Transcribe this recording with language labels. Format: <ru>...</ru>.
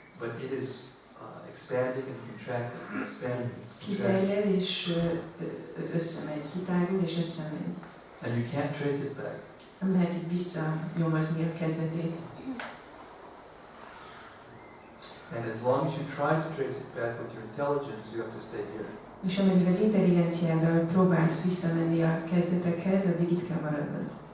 <en>But it is expanding and contracting, expanding and contracting.</en> <hu>Kiterjed és összemegy. Kitágul és összemegy.</hu> <en>And you can't trace it back.</en> <hu>Nem lehet így visszanyomozni a kezdetét.</hu> <en>And as long as you try to trace it back with your intelligence, you have to stay here.</en> <hu>És ameddig az intelligenciáddal próbálsz visszamenni a kezdetekhez, addig itt kell maradnod.</hu>